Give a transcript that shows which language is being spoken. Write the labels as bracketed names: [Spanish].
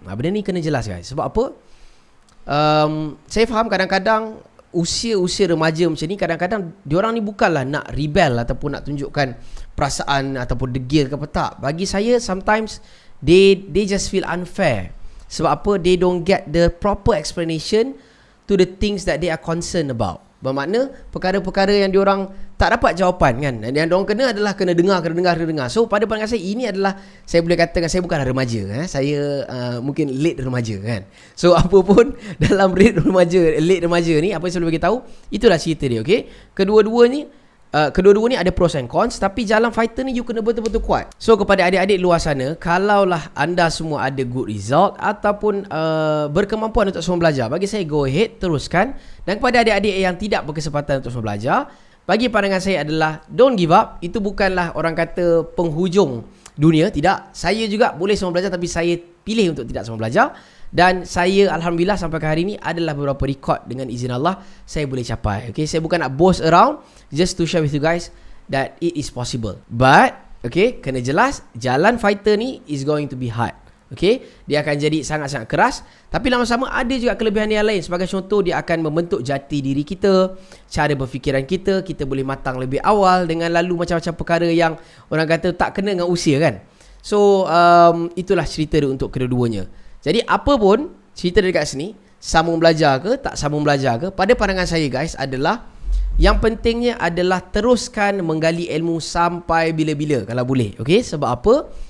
[Malay] Benda ni kena jelas guys. Sebab apa? Saya faham kadang-kadang usia remaja macam ni, kadang-kadang diorang ni bukanlah nak rebel ataupun nak tunjukkan perasaan ataupun degil ke apa, tak. Bagi saya [English] sometimes they just feel unfair. [Malay] Sebab apa? [English] They don't get the proper explanation to the things that they are concerned about. [Malay] Bermakna perkara-perkara yang diorang tak dapat jawapan kan, yang diorang kena dengar. So pada pandangan saya, ini adalah, saya boleh katakan saya bukanlah remaja, saya mungkin late remaja kan. So apa pun dalam late remaja ni, apa yang saya boleh beritahu, itulah cerita dia. Okay, kedua-dua ni ada [English] pros and cons, [Malay] tapi jalan fighter ni you kena betul-betul kuat. So kepada adik-adik luar sana, kalaulah anda semua ada good result ataupun berkemampuan untuk semua belajar, bagi saya [English] go ahead, [Malay] teruskan. Dan kepada adik-adik yang tidak berkesempatan untuk semua belajar, bagi pandangan saya adalah [English] don't give up. [Malay] Itu bukanlah orang kata penghujung dunia, tidak. Saya juga boleh semua belajar, tapi saya pilih untuk tidak semua belajar. Dan saya Alhamdulillah sampai ke hari ni adalah beberapa rekod dengan izin Allah saya boleh capai. Okay, saya bukan nak [English] boast around, just to share with you guys that it is possible. But okay, [Malay] kena jelas, jalan fighter ni [English] is going to be hard. [Malay] Okay, dia akan jadi sangat-sangat keras, tapi lama sama ada juga kelebihan yang lain. Sebagai contoh, dia akan membentuk jati diri kita, cara berfikiran kita. Kita boleh matang lebih awal dengan lalu macam-macam perkara yang orang kata tak kena dengan usia kan. So itulah cerita dia untuk kedua-duanya. Jadi apa pun cerita dekat sini, sambung belajar ke tak sambung belajar ke, pada pandangan saya guys adalah yang pentingnya adalah teruskan menggali ilmu sampai bila-bila kalau boleh. Okay, sebab apa?